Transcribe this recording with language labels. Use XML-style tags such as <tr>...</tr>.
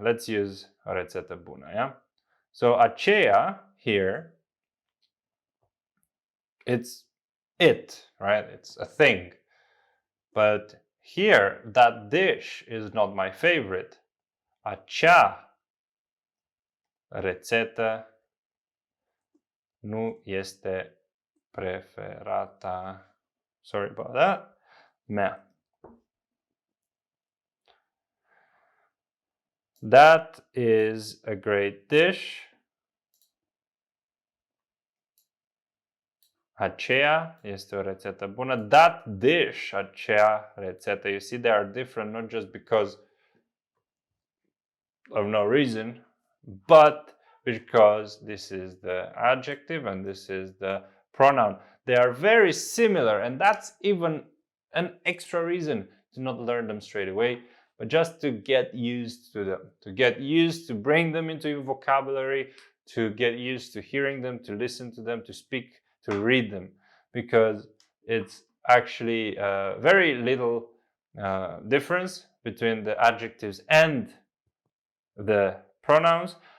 <en>Let's use</en> <ro>o rețetă bună,</ro> <en>yeah? So aceea here, it's it, right? It's a thing. But here, that dish is not my favorite.</en> <ro>Acea rețetă nu este preferata.</ro> <en>Sorry about that.</en> <ro>Mea.</ro> <en>That is a great dish.</en> <ro>Aceea este o rețetă bună.</ro> <en>That dish,</en> <ro>acea rețetă.</ro> <en>You see, they are different not just because of no reason, but because this is the adjective and this is the pronoun. They are very similar, and that's even an extra reason to not learn them straight away, but just to get used to them, to get used to bring them into your vocabulary, to get used to hearing them, to listen to them, to speak, to read them, because it's actually very little difference between the adjectives and the pronouns.</en>